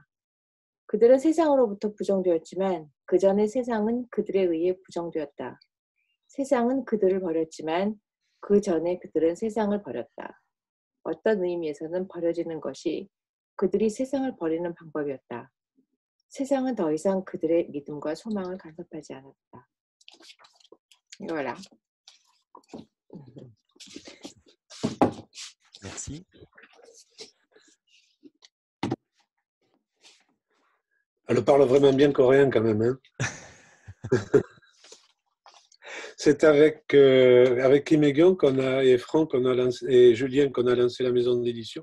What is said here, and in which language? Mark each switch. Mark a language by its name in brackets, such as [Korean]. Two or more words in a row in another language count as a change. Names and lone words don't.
[Korean] 그들은 세상으로부터 부정되었지만 그 전에 세상은 그들에 의해 부정되었다. 세상은 그들을 버렸지만 그 전에 그들은 세상을 버렸다. 어떤 의미에서는 버려지는 것이 그들이 세상을 버리는 방법이었다. 세상은 더 이상 그들의 믿음과 소망을 간섭하지 않았다. [French] Voilà. Merci. Elle parle vraiment bien coréen quand même. Hein. C'est avec Kim Hye-gyun et Franck et Julien qu'on a lancé la maison d'édition.